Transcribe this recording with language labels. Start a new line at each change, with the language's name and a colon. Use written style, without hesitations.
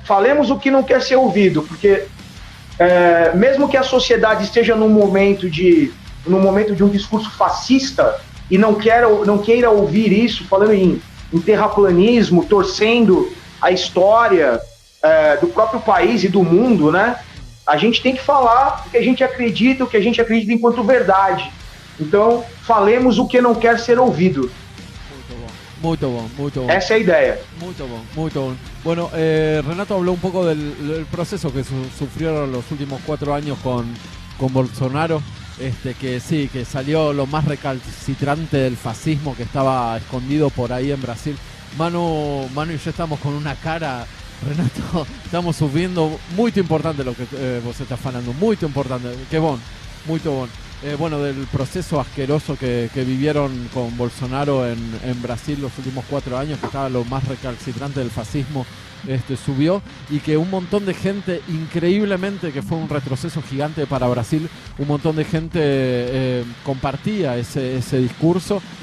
Portuguese: Falemos o que não quer ser ouvido, porque mesmo que a sociedade esteja num momento de um discurso fascista e não queira ouvir isso, falando em terraplanismo, torcendo a história do próprio país e do mundo, né? A gente tem que falar o que a gente acredita enquanto verdade. Então, falemos o que não quer ser ouvido. Muito bom. Essa é a ideia. Muito bom.
Spanish: Bueno, Renato habló un poco del proceso que sufrieron los últimos 4 años con Bolsonaro, que sí, que salió lo más recalcitrante del fascismo que estaba escondido por ahí en Brasil. Manu y yo estamos con una cara, Renato, estamos subiendo,
Portuguese: muito importante
Spanish: lo que vos estás
Portuguese: falando, muito importante, que bom, muito bom.
Spanish: Bueno, del proceso asqueroso que vivieron con Bolsonaro en Brasil los últimos 4 años, que estaba lo más recalcitrante del fascismo, subió, y que un montón de gente, increíblemente, que fue un retroceso gigante para Brasil, un montón de gente compartía ese discurso.